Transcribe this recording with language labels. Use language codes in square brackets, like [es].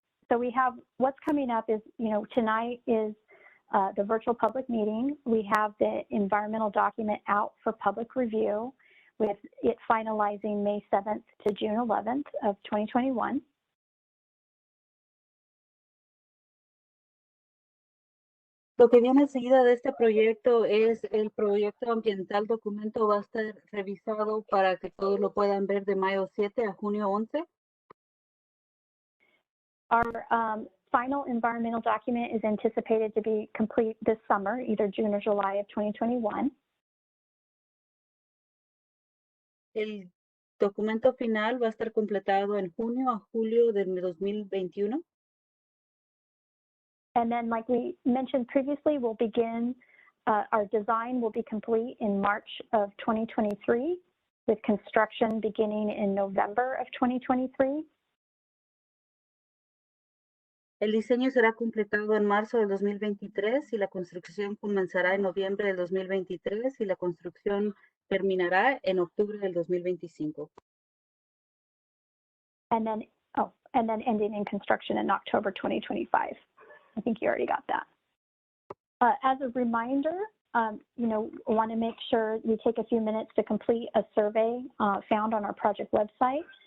[en] So we have what's coming up is, you know, tonight is the virtual public meeting. We have the environmental document out for public review, with it finalizing May 7th to June 11th of 2021. [es] Lo que viene enseguida de este proyecto es el proyecto ambiental documento va a estar revisado para que todos lo puedan ver de mayo 7 a junio 11. [en] Our final environmental document is anticipated to be complete this summer, either June or July of 2021. [es] El documento final va a estar completado en junio a julio del 2021. [en] And then, like we mentioned previously, we'll begin, our design will be complete in March of 2023, with construction beginning in November of 2023. [es] El diseño será completado en marzo del 2023 y la construcción comenzará en noviembre del 2023 y la construcción terminará en octubre del 2025. [en] And then ending in construction in October 2025. I think you already got that. As a reminder, you know, I want to make sure you take a few minutes to complete a survey found on our project website.